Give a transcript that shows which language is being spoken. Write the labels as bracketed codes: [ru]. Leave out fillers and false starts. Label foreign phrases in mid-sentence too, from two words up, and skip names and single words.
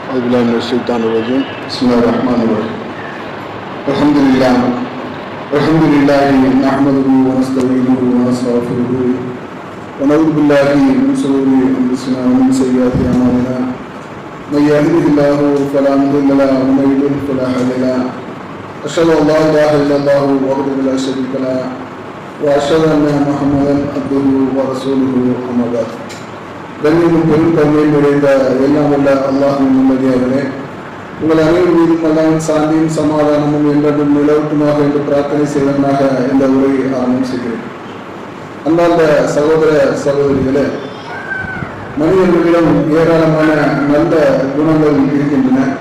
[ar] أعوذ بالله من الشيطان الرجيم بسم الله الرحمن الرحيم الحمد لله نحمده ونستعينه ونستغفره ونعوذ بالله من شرور أنفسنا ومن سيئات أعمالنا من يهده الله فلا مضل له ومن يضلل فلا هادي له أشهد أن لا إله إلا الله وحده لا شريك له وأشهد أن محمدا عبده ورسوله أما بعد. [ta] கண்ணியமும் பெருந்தன்மையும் நிறைந்த எல்லாம் உள்ள அல்லாஹ்வின் நிம்மதியாகவே உங்கள் அனைவரும் மீதும் அல்லாஹ்வின் சாந்தியும் சமாதானமும் என்றும் நிலவட்டுமாக என்று பிரார்த்தனை செய்வதனாக இந்த உரையை ஆரம்பம் செய்கிறேன். அன்பார்ந்த சகோதர சகோதரிகளே, மனிதர்களிடம் ஏராளமான நல்ல குணங்கள் இருக்கின்றன.